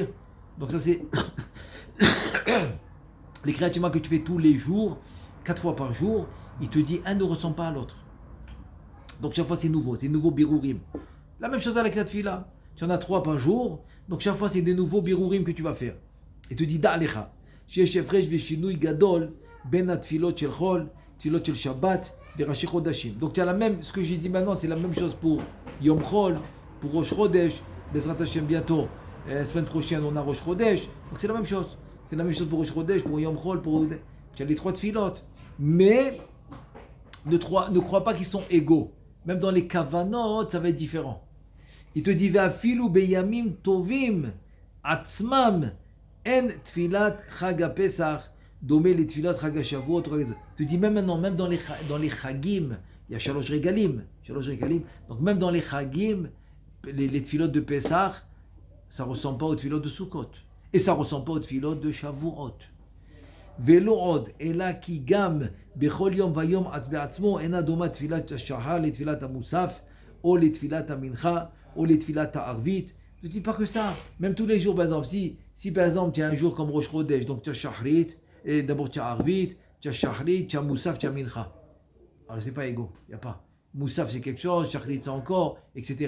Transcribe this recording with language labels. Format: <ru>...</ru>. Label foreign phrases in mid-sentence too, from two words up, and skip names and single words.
<fr>Donc ça c'est les</fr> <he>קריאת שמע</he> <fr>que tu fais tous les jours, 4 fois par jour. Il te dit un ne ressemble pas à l'autre. Donc chaque fois c'est nouveau birurim. La même chose avec la tfila. Tu en as 3 par jour, donc chaque fois c'est des nouveaux birurim que tu vas faire. Il te dit da'alecha.</fr> <he>שיש הפרש ושינוי גדול בין התפילות של חול, תפילות של שבת, וראשי חודשים.</he> <fr>Donc tu as la même, ce que j'ai dit maintenant, c'est la même chose pour</fr> <he>יום חול,</he> <fr>pour Rosh Chodesh,</fr> <he>בעזרת השם</he> <fr>bientôt. La semaine prochaine on a Rosh Chodesh. Donc c'est la même chose. C'est la même chose pour Rosh Chodesh, pour</fr> <he>יום חול,</he> <fr>tu as les 3 tfilot. Mais ne crois pas qu'ils sont égaux. Même dans les kavanot, ça va être différent. Il te dit</fr> <he>ואפילו בימים טובים עצמם אין תפילת חג הפסח דומה לתפילת חג השבועות.</he> <fr>Il te dit même maintenant, même dans les chagim, il y a</fr> <he>שלוש רגלים.</he> <fr>Donc même dans les chagim, les tfilot de Pesach, ça ressemble pas aux tfilot de Sukkot. Et ça ressemble pas aux tfilot de Shavuot.</fr> <he>ולא עוד אלא כי גם בכל יום ויום בעצמו אינה דומה תפילת השחר לתפילת המוסף או לתפילת המנחה או לתפילת הערבית.</he> <fr>Je ne dis pas que ça. Même tous les jours, par exemple, si par exemple tu as un jour comme Rosh Chodesh, donc tu as Shahrit, et d'abord tu as Arvit, tu as Shahrit, tu as Moussaf, tu as Mincha. Alors c'est pas égaux, il n'y a pas. Moussaf c'est quelque chose, Shahrit c'est encore, etc.</fr>